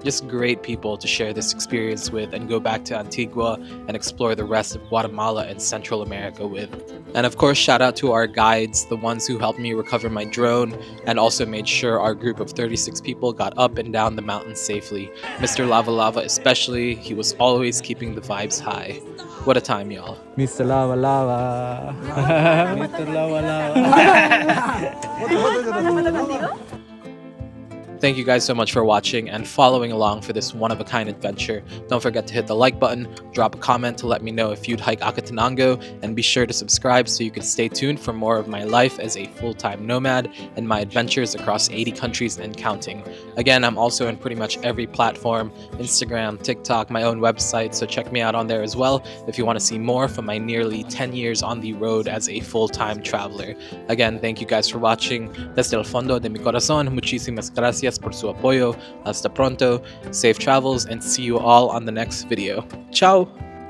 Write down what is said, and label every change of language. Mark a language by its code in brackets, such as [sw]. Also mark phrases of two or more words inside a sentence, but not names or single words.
[en] Just great people to share this experience with and go back to Antigua and explore the rest of Guatemala and Central America with. And of course, shout out to our guides, the ones who helped me recover my drone drone and also made sure our group of 36 people got up and down the mountain safely. Mr. Lava Lava especially, he was always keeping the vibes high. What a time, y'all. Mr. Lava Lava. Mr. Lava Lava. Thank you guys so much for watching and following along for this one-of-a-kind adventure. Don't forget to hit the like button, drop a comment to let me know if you'd hike Acatenango, and be sure to subscribe so you can stay tuned for more of my life as a full-time nomad and my adventures across 80 countries and counting. Again, I'm also in pretty much every platform, Instagram, TikTok, my own website, so check me out on there as well if you want to see more from my nearly 10 years on the road as a full-time traveler. Again, thank you guys for watching. [es] Desde el fondo de mi corazón, muchísimas gracias por su apoyo. Hasta pronto, [en] safe travels, and see you all on the next video. Ciao!